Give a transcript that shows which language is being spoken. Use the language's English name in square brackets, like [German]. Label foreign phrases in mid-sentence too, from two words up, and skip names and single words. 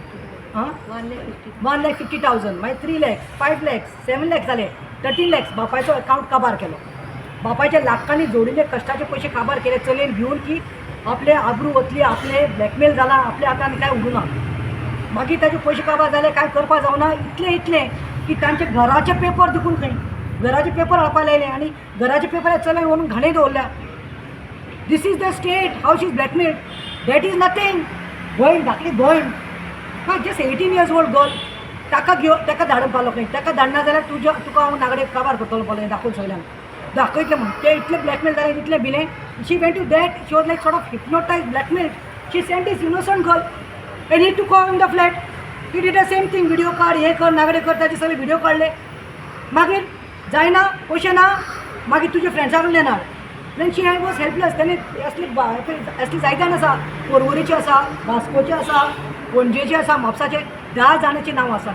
[Konkani] 1,50,000 मागीर 3 lakhs 5 lakhs 7 lakhs जाले 13 lakhs बापायचो अकावंट काबार केलो बापायच्या लाखांनी जोडिल्ले कश्टाचे पयशे काबार केले चलयेन घेवन की आपले आबरू वतली आपले ब्लॅकमेल जाला आपल्या हातान कांय उरूना मागीर ताजे पयशे काबार जाले काय करपा जावना इतले की तांचे घराचे पेपर देखून खंय घराचे पेपर हाडपा लायले आनी घराचे पेपर चलून व्हरून घाणे दवरल्या. [English] this is the state how she is blackmailed. that is nothing. [Konkani] भयण धाकली भयण [English] just 18 years old girl [Konkani] ताका ताका धाडून पावलो खंय. ताका धाडना जाल्यार तुका हांव नागडे काबार करतलो पळय दाखोवन सगळ्यांक दाखयतलें म्हणून. ते इतले ब्लॅकमेल जाले इतले भिले. [English] she went to that. She was like sort of hypnotized blackmailed. she sent this innocent girl and he took her in the flat. He did the same thing. [Konkani] व्हिडिओ काढ हे कर नागडे कर ताचे सगळे व्हिडिओ काडले. मागीर जायना पयशे ना मागीर तुजे फ्रेंड्सा कडल्यान येणार. [English] then she was helpless. [Konkani] ताणें असली जायत्यान आसा पर्वरीची आसा वास्कोची आसा पणजेची आसा म्हापसाचे 10 जाणांची नांव आसा.